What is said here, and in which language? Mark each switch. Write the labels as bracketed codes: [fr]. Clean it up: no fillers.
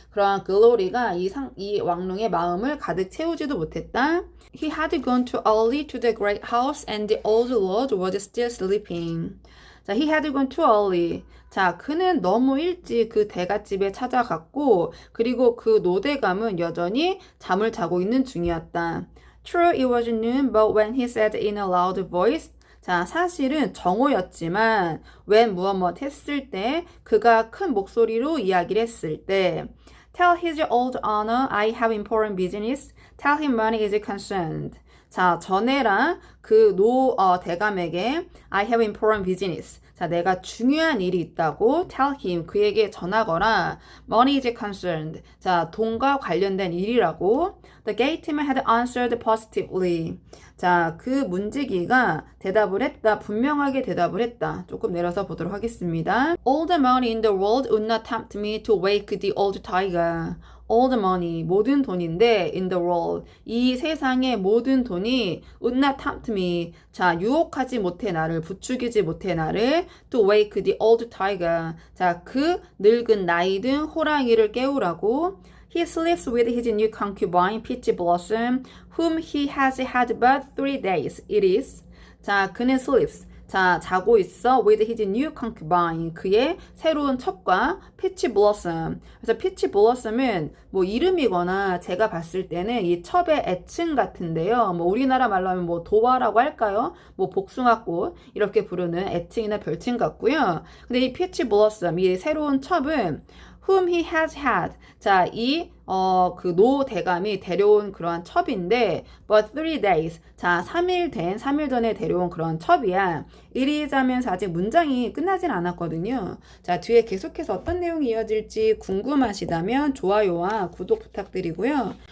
[ko] 그러한 글로리가 이 왕릉의 마음을 가득 채우지도 못했다. [en] He had gone too early to the great house and the old lord was still sleeping. 자, he had gone too early. [ko] 자, 그는 너무 일찍 그 대갓집에 찾아갔고 그리고 그 노대감은 여전히 잠을 자고 있는 중이었다. [en] True, it was noon, but when he said in a loud voice, [ko] 자, 사실은 정오였지만 [en] when [ko] 무엇 했을 때 그가 큰 목소리로 이야기를 했을 때 [en] Tell his old honor I have important business. Tell him money is concerned. [ko] 자, 전해라 그 대감에게 [en] I have important business. [ko] 자, 내가 중요한 일이 있다고 [en] tell him [ko] 그에게 전하거라. [en] Money is concerned. [ko] 자, 돈과 관련된 일이라고. [en] The gateman had answered positively. [ko] 자, 그 문지기가 대답을 했다. 분명하게 대답을 했다. 조금 내려서 보도록 하겠습니다. [en] All the money in the world would not tempt me to wake the old tiger. All the money, [ko] 모든 돈인데 [en] in the world, [ko] 이 세상의 모든 돈이 [en] would not tempt me. [ko] 자, 유혹하지 못해 나를, 부추기지 못해 나를 [en] to wake the old tiger. [ko] 자, 그 늙은 나이든 호랑이를 깨우라고. [en] He sleeps with his new concubine, Peach Blossom, whom he has had but 3 days. It is. [ko] 자, 그는 [en] sleeps. [ko] 자, 자고 있어 [en] with his new concubine. [ko] 그의 새로운 첩과 Peach Blossom. 그래서 Peach Blossom은 뭐 이름이거나 제가 봤을 때는 이 첩의 애칭 같은데요. 뭐 우리나라 말로 하면 뭐 도화라고 할까요? 뭐 복숭아꽃 이렇게 부르는 애칭이나 별칭 같고요. 근데 이 Peach Blossom, 이 새로운 첩은 [en] whom he has had. [ko] 자, 그 노 대감이 데려온 그러한 첩인데, [en] but 3 days. [ko] 자, 3일 전에 데려온 그런 첩이야. [en] It is [ko] 하면서 아직 문장이 끝나진 않았거든요. 자, 뒤에 계속해서 어떤 내용이 이어질지 궁금하시다면 좋아요와 구독 부탁드리고요.